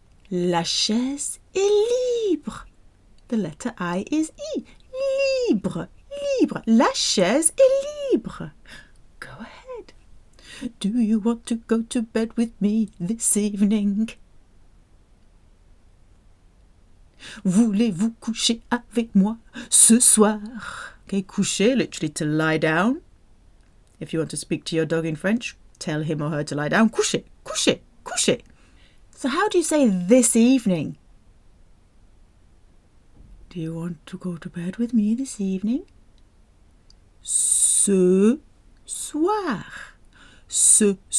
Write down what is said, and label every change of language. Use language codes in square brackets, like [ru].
[en] La chaise est libre. The letter I is E. [fr] Libre, libre. La chaise est libre. Go ahead. [en] Do you want to go to bed with me this evening? [fr] Voulez-vous coucher avec moi ce soir? [en] Okay, coucher, literally to lie down. If you want to speak to your dog in French, tell him or her to lie down. Coucher, coucher, coucher. So how do you say this evening? Do you want to go to bed with me this evening? Ce soir. Ce.